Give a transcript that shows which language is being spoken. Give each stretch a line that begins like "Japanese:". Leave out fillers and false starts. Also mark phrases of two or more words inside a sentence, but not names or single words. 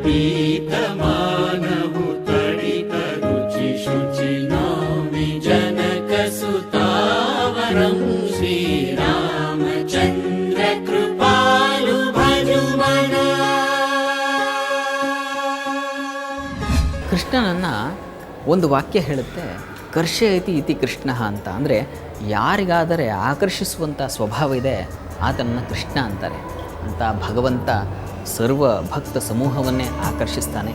Awadhi: गीतमानहु तडित रुचि शुचि नौमि जनकसुतावरं श्रीरामचन्द्र कृपालु भजुमन.
Kannada: ಕೃಷ್ಣನನ್ನು ಒಂದು ವಾಕ್ಯ ಹೇಳುತ್ತೆ,
Sanskrit: ಕರ್ಷಯತಿ ಇತಿ ಕೃಷ್ಣ
Kannada: ಅಂತ. ಅಂದರೆ ಯಾರಿಗಾದರೆ ಆಕರ್ಷಿಸುವಂಥ ಸ್ವಭಾವ ಇದೆ ಆತನನ್ನು ಕೃಷ್ಣ ಅಂತಾರೆ ಅಂತ. ಭಗವಂತ ಸರ್ವ ಭಕ್ತ ಸಮೂಹವನ್ನೇ ಆಕರ್ಷಿಸ್ತಾನೆ.